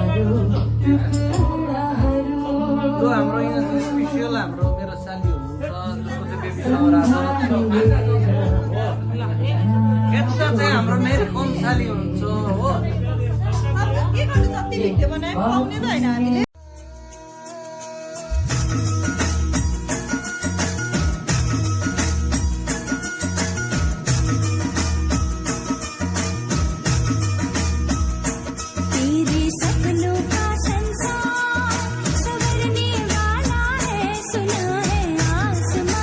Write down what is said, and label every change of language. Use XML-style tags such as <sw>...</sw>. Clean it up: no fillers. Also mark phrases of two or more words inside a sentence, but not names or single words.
<ne>त्यो हाम्रो यहाँ स्पेसियल हाम्रो मेरो साली हुनुहुन्छ जसको चाहिँ</ne> <en>baby shower</en> <ne>यता चाहिँ हाम्रो मेरो कम साली हुनुहुन्छ हो के गर्नु जति भिडियो बनायो आउने त होइन हामीले</ne> <hi>तेरे सपनों का संसार संवरने वाला है सुना है आसमां</hi>